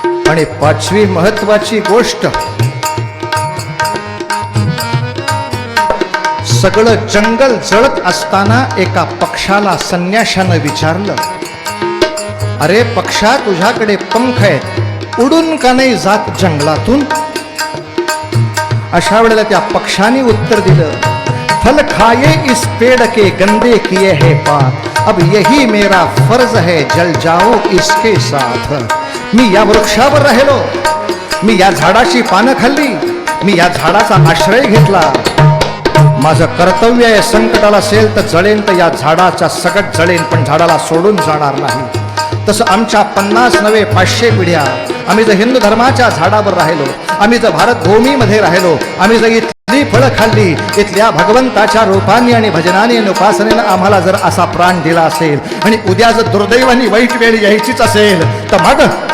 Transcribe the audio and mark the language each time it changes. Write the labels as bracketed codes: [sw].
[mr] आणि 5वी महत्वाची गोष्ट, सगळं जंगल जळत असताना एका पक्षाला संन्याशानं विचारलं, अरे पक्षा, तुझ्याकडे पंख आहेत, उडून का नाही जात जंगलातून? अशा वेळेला त्या पक्षाने उत्तर दिलं, [hi] फल खाए इस पेड़ के गंदे किए है पाप, अब यही मेरा फर्ज है जल जाओ इसके साथ. [mr] मी या वृक्षावर राहिलो, मी या झाडाची पानं खाल्ली, मी या झाडाचा आश्रय घेतला. माझं कर्तव्य आहे, संकटाला असेल तर जळेन तर या झाडाचा सकट जळेन, पण झाडाला सोडून जाणार नाही. तसं आमच्या 50 नव्हे 500 पिढ्या आम्ही जर हिंदू धर्माच्या झाडावर राहिलो, आम्ही जर भारत भूमीमध्ये राहिलो, आम्ही जर इथली फळं खाल्ली, इथल्या भगवंताच्या रूपाने आणि भजनाने आणि उपासनेनं आम्हाला जर असा प्राण दिला असेल आणि उद्या जर दुर्दैवानी वाईट वेळ यायचीच असेल तर मग